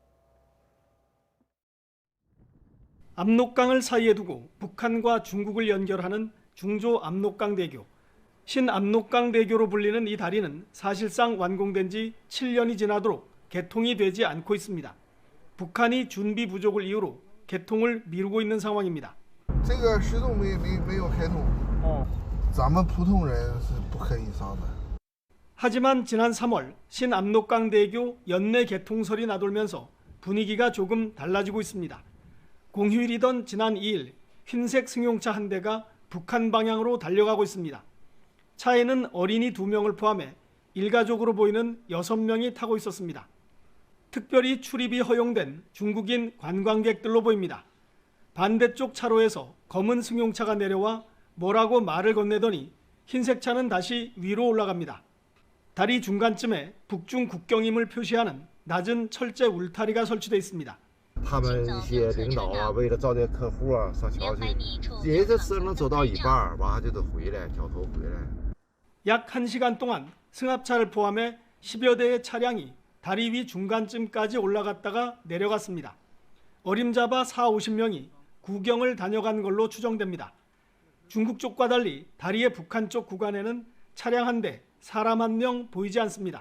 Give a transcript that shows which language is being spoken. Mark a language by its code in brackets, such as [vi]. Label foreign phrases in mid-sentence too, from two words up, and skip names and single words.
[ko] 압록강을 사이에 두고 북한과 중국을 연결하는 중조 압록강 대교. 신압록강 대교로 불리는 이 다리는 사실상 완공된 지 7년이 지나도록 개통이 되지 않고 있습니다. 북한이 준비 부족을 이유로 개통을 미루고 있는 상황입니다. [zh] 这个石洞没有开通，咱们普通人是不可以上的。 [ko] 하지만 지난 3월 신압록강 대교 연내 개통설이 나돌면서 분위기가 조금 달라지고 있습니다. 공휴일이던 지난 2일 흰색 승용차 한 대가 북한 방향으로 달려가고 있습니다. 차에는 어린이 2명을 포함해 일가족으로 보이는 6명이 타고 있었습니다. 특별히 출입이 허용된 중국인 관광객들로 보입니다. 반대쪽 차로에서 검은 승용차가 내려와 뭐라고 말을 건네더니 흰색 차는 다시 위로 올라갑니다. 다리 중간쯤에 북중 국경임을 표시하는 낮은 철제 울타리가 설치되어 있습니다. [zh] 他们一些领导啊，为了招待客户啊，上桥去，人这车能走到一半，完了就得回来，掉头回来。 [ko] 약 1시간 동안 승합차를 포함해 10여 대의 차량이 다리 위 중간쯤까지 올라갔다가 내려갔습니다. 어림잡아 40~50명이 구경을 다녀간 걸로 추정됩니다. 중국 쪽과 달리 다리의 북한 쪽 구간에는 차량 한 대, 사람 한 명 보이지 않습니다.